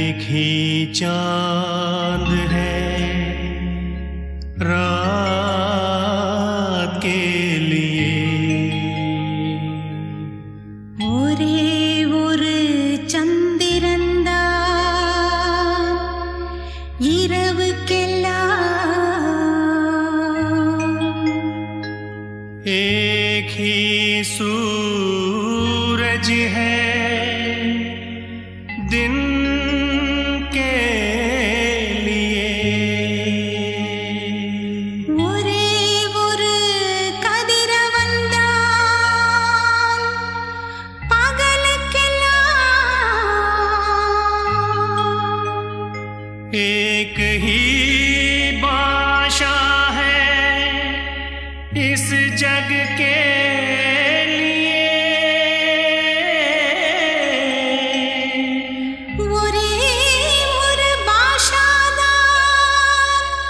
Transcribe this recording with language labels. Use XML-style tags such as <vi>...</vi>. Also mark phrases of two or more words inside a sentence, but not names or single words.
<hi>ही चांद है रात के लिए</hi> <ta>ஒரே ஒரு சந்திரன்தான் இரவுக்கெல்லாம்</ta> <hi>एक ही सूरज है दिन के लिए</hi> <ta>ஒரே ஒரு கதிரவன்தான் பகலுக்கெல்லாம்</ta> <hi>एक ही भाषा है इस जग के लिए</hi> <ta>ஒரே ஒரு பாஷாதான்</ta>